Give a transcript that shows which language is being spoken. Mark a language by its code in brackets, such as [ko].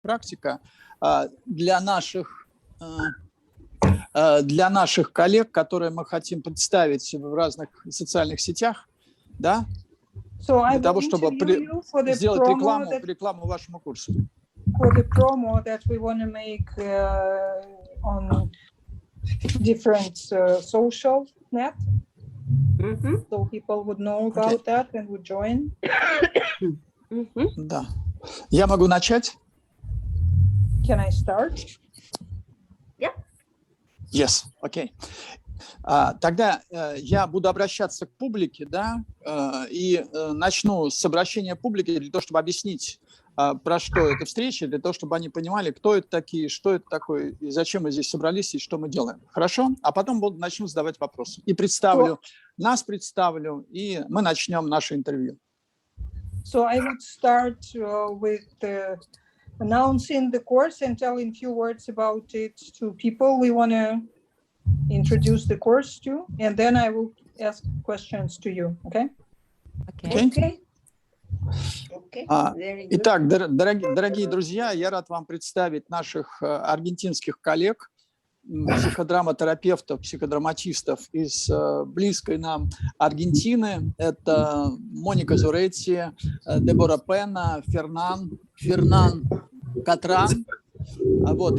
[ru] практика для наших коллег, которые мы хотим представить в разных социальных сетях, да, для того, чтобы сделать рекламу вашему курсу. [en] For the promo that we want to make on different social net, so people would know about that and would join. [ru] Да. Я могу начать? [en] Can I start? Yeah. Yes, okay. [ru] Тогда я буду обращаться к публике, да, и начну с обращения публики для того, чтобы объяснить, про что эта встреча, для того, чтобы они понимали, кто это такие, что это такое, и зачем мы здесь собрались, и что мы делаем. Хорошо? А потом начну задавать вопросы. И нас представлю, и мы начнем наше интервью. [en] So I would start with announcing the course and telling a few words about it to people we want to introduce the course to, and then I will ask questions to you. Okay? Okay. [ru] Итак, дорогие друзья, я рад вам представить наших аргентинских коллег, психодраматерапевтов, психодраматистов из близкой нам Аргентины. Это Моника Зуретти, Дебора, Пенна, Фернан, Цетран. Вот.